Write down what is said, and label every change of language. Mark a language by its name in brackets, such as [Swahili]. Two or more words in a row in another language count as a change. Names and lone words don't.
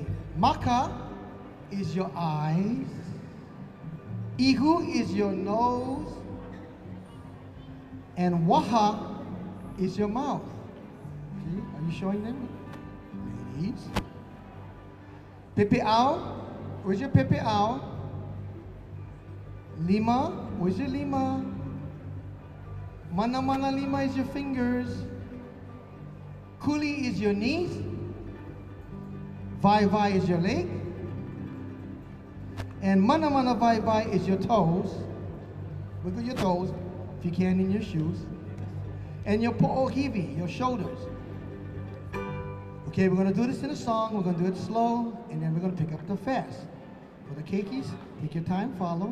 [English] Maka is your eyes. Ihu is your nose. And waha is your mouth. Okay, are you showing them? Ladies. Pepe'au, where's your pepe'au? Lima, where's your lima? [Hawaiian] Mana mana lima [English] is your fingers. Kuli is your knees. Vai vai is your leg. And [Hawaiian] mana mana vai vai [English] is your toes. Wiggle your toes, if you can, in your shoes. And your po'ohivi, your shoulders. Okay, we're going to do this in a song. We're going to do it slow, and then we're going to pick up the fast. For the keikis, take your time, follow.